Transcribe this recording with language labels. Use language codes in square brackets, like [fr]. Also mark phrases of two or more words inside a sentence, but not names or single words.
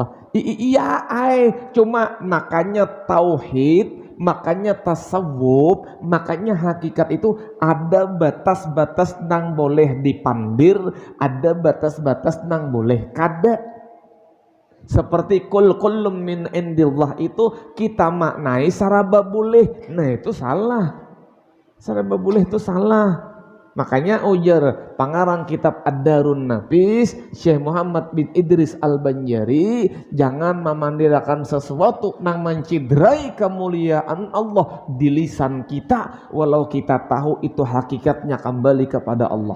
[bjn] Iya cuma makanya tauhid, makanya tasawuf, makanya hakikat itu ada batas-batas nang boleh dipandir, ada batas-batas nang boleh kada. Seperti [ar] كل من عند الله [bjn] itu kita maknai saraba boleh. Nah itu salah. Saraba boleh itu salah. Makanya ujar pangarang kitab Ad-Darun Nafis Syekh Muhammad bin Idris Al-Banjari, jangan memandirakan sesuatu nang mencidrai kemuliaan Allah di lisan kita walau kita tahu itu hakikatnya kembali kepada Allah.